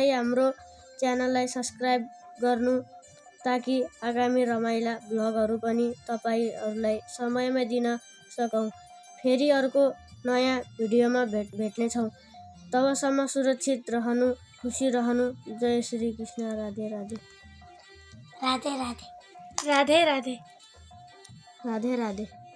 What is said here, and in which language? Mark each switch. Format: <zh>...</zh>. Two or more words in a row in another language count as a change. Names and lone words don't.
<ne>साथै हाम्रो च्यानललाई सब्स्क्राइब गर्नु ताकि आगामी रमाइला भ्लगहरू पनि तपाईँहरूलाई समयमा दिन सकौँ। फेरि अर्को नयाँ भिडियोमा भेट्नेछौँ। तबसम्म सुरक्षित रहनु, खुसी रहनु। जय श्री कृष्ण। राधे राधे। राधे राधे। राधे राधे। राधे राधे।</ne>